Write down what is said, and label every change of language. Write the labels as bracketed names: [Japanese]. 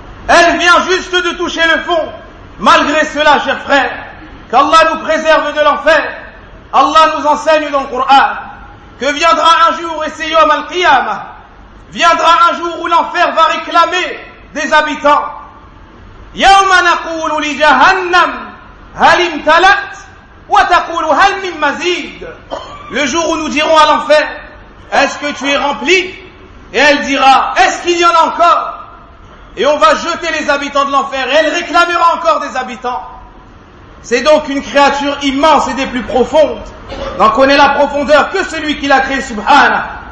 [French] Elle vient juste de toucher le fond. Malgré cela, chers frères, qu'Allah nous préserve de l'enfer. Allah nous enseigne dans le Coran que viendra un jour, et c'est Yom al-Qiyamah, viendra un jour où l'enfer va réclamer des habitants. [Arabic] يوم نقول لجهنم هل امتلأت وتقول هل من مزيد. [French] Le jour où nous dirons à l'enfer: est-ce que tu es rempli? Et elle dira: est-ce qu'il y en a encore? Et on va jeter les habitants de l'enfer, et elle réclamera encore des habitants. C'est donc une créature immense et des plus profondes. N'en connaît la profondeur que celui qui l'a créé, subhanah.